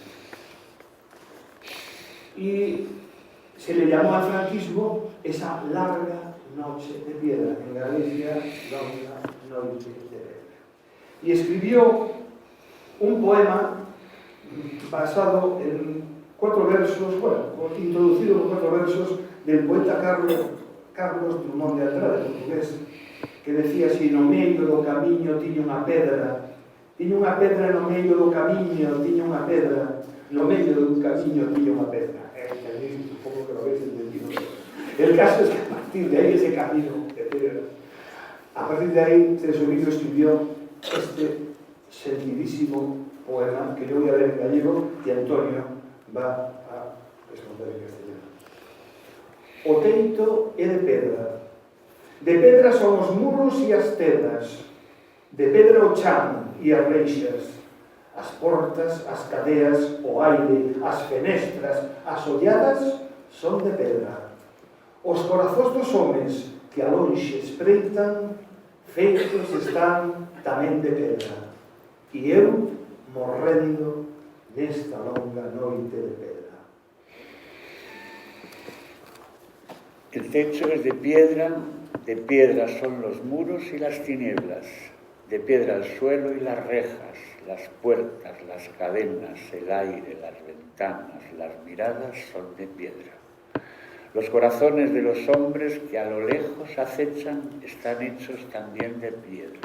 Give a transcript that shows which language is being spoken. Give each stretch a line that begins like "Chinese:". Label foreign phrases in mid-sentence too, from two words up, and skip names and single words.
Spanish: Y se le llamó al franquismo esa larga noche de piedra, en Galicia,
Galician: longa noite de piedra.
Spanish: Y escribió un poema basado en 4 versos, bueno, introducido con 4 versos del poeta Carlos Drummond de Andrade, portugués, que decía así:
Galician: no medio do camiño tiña unha pedra no medio do camiño, tiña unha pedra, no medio do camiño tiña unha pedra.
Spanish: Supongo que lo habéis entendido. El caso es que a partir de ahí, ese camino de piedra, a partir de ahí, Celso Emilio escribió este sentidísimo poema que yo voy a leer en gallego y Antonio va a responder en castellano.
Galician: O teito é de pedra son os muros e as tedas, de pedra o chan e as reixas, as portas, as cadeas, o aire, as fenestras, as olladas son de pedra. Os corazóns dos homes que a lonxe espreitan, feitos están tamén de pedra. E eu morrendo nesta longa noite de pedra.
Spanish: El techo es de piedra son los muros y las tinieblas, de piedra el suelo y las rejas, las puertas, las cadenas, el aire, las ventanas, las miradas son de piedra. Los corazones de los hombres que a lo lejos acechan están hechos también de piedra.